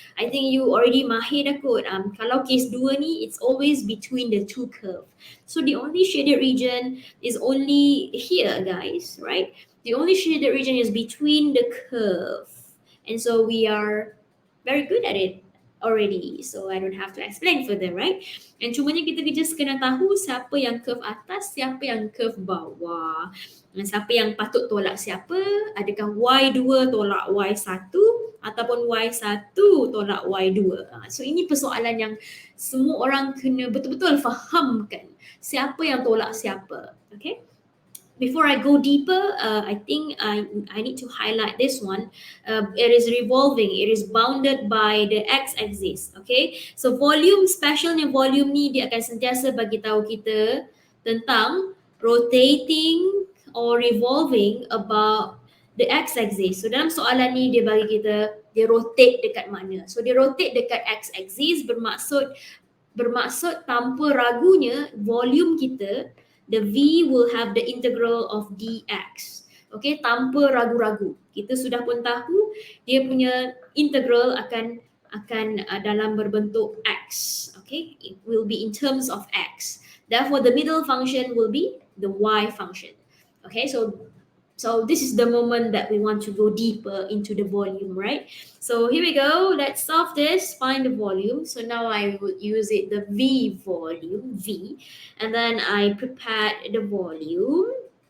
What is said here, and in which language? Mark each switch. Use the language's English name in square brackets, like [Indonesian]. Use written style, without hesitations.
[English] I think you already [Malay] mahir dah kot. Kalau case 2 ni, [English] it's always between the two curve. So the only shaded region is only here, guys, right? The only shaded region is between the curve. And so we are very good at it already. So I don't have to explain further, right? [Malay] And cumanya kita just kena tahu siapa yang curve atas, siapa yang curve bawah. Dan siapa yang patut tolak siapa? Adakah Y2 tolak Y1 ataupun Y1 tolak Y2? So ini persoalan yang semua orang kena betul-betul fahamkan siapa yang tolak siapa. Okay? [English] Before I go deeper, I think I need to highlight this one. It is revolving. It is bounded by the x-axis. [Malay] Okay, so volume, specialnya volume ni dia akan sentiasa bagi tahu kita tentang [English] rotating or revolving about the x-axis. [Malay] So dalam soalan ni dia bagi kita dia rotate dekat mana. So dia rotate dekat x-axis bermaksud tanpa ragunya volume kita, [English] the V will have the integral of dx. [Malay] Okay, tanpa ragu-ragu. Kita sudah pun tahu dia punya integral akan dalam berbentuk x. [English] Okay, it will be in terms of x. Therefore, the middle function will be the y function. Okay, so this is the moment that we want to go deeper into the volume, right? So here we go. Let's solve this. Find the volume. So now I would use it the v volume, v, and then I prepared the volume.